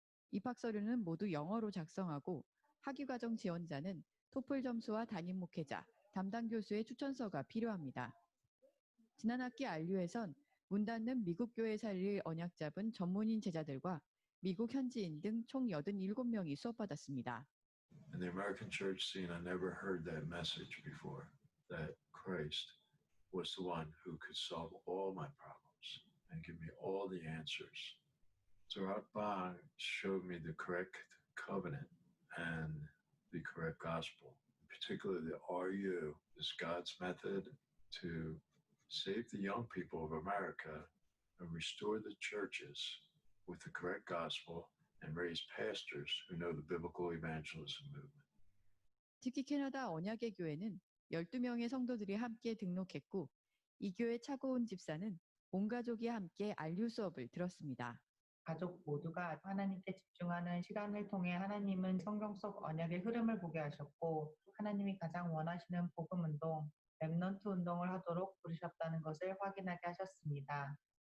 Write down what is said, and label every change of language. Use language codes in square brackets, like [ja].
[ko] 입학 서류는 모두 영어로 작성하고 학위과정 지원자는 토플 점수와 담임 목회자, 담당 교수의 추천서가 필요합니다. 지난 학기 RU에선 문 닫는 미국 교회 살릴 언약 잡은 전문인 제자들과 미국 현지인 등 총 87명이 수업받았습니다. [en] In the American church scene, I never heard that message before, that Christ was the one who could solve all my problems and give me all the answers. So Bang showed me the correct covenant and the correct gospel. Particularly the RU is God's method to save the young people of America and restore the churches with the correct gospel and raise pastors who know the biblical evangelism movement. [ko] 특히 캐나다 언약의 교회는 12명의 성도들이 함께 등록했고 이 교회 차고은 집사는 온 가족이 함께 RU 수업을 들었습니다. 가족 모두가 하나님께 집중하는 시간을 통해 하나님은 성경 속 언약의 흐름을 보게 하셨고 하나님이 가장 원하시는 복음 운동, 랩넌트 운동을 하도록 부르셨다는 것을 확인하게 하셨습니다.